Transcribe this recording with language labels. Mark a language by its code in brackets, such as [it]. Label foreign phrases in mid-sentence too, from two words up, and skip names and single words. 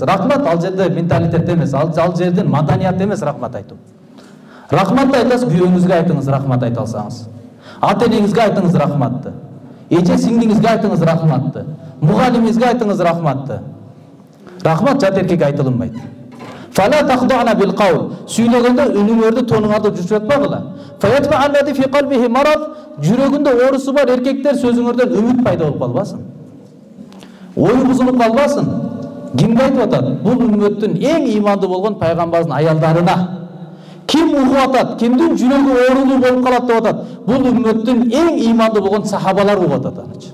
[ky] Рахмат ал жерде менталитет эмес, ал жерден маданият эмес рахмат айтуу. Рахмат айтасыз, күйөөңүзгө айтыңыз рахмат айта алсаңыз. Ата энеңизге айтыңыз рахматты. Эже сиңдиңизге айтыңыз рахматты. Мугалимиңизге айтыңыз рахматты. Рахмат жат эркекке айтылынбайт. [ar] فلا تخضعن بالقول. [ky] Сүйлөгөндө үнүңөрдү, тонуңарды жумшартпагыла. [ar] فيطمع الذي في قلبه مرض. [ky] Жүрөгүндө оорусу бар эркектер сөзүңөрдөн үмүт пайда болуп калбасын. Ою бузулуп калбасын. Кимге айтып атат? Бул үммөттүн эң ыймандуу болгон пайгамбардын аялдарына. Ким угуп атат? Кимдин жүрөгү оорулуу болуп калат деп атат? Бул үммөттүн эң ыймандуу болгон сахабалар угуп атат анычы.